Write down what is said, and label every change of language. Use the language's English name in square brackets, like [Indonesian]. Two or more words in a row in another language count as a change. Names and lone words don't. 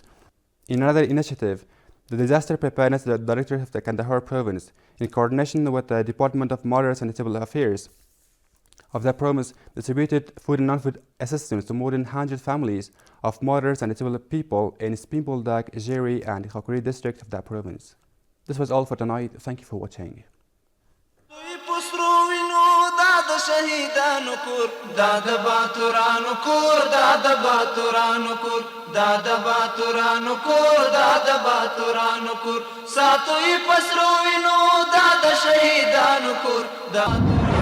[English] In another initiative, the Disaster Preparedness Directorate of the Kandahar Province, in coordination with the Department of Mothers and Civil Affairs of that province, distributed food and non-food assistance to more than 100 families of mothers and civil people in Spinboldak, Jeri, and Khakuri district of that province. This was all for tonight. Thank you for watching. [Pashto] شهیدانو کور دا د باتورانو کور دا د باتورانو کور دا د باتورانو کور دا د باتورانو کور ساتوي پسرو وینو دا د شهیدانو کور دا